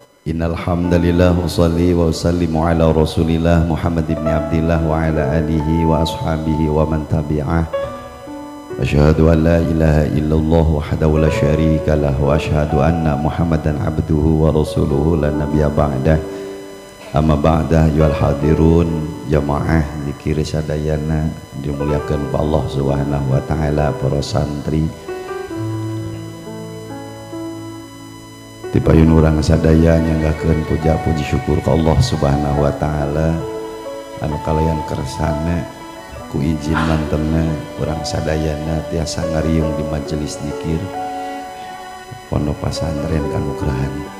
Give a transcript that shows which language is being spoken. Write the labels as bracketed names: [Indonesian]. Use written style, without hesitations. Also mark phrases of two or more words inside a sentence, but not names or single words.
[Arabic] إن الحمد لله أصلي وأسلم على رسول الله محمد بن عبد الله وعلى آله وأصحابه ومن تبعه. أشهد أن لا إله إلا الله وحده لا شريك له وأشهد أن محمدا عبده ورسوله لا نبي بعده. أما بعد أيها الحاضرون [Sundanese] jamaah zikir sadayana dimuliakan Allah [Arabic] سبحانه وتعالى, [Sundanese] para santri dipayun urang sadaya nyanggakeun puja puji syukur ka Allah [Arabic] سبحانه وتعالى [Sundanese] anu kalayan kersana ku izin mantenna urang sadayana tiasa ngariung di majelis zikir pondok pesantren Kanugrahan.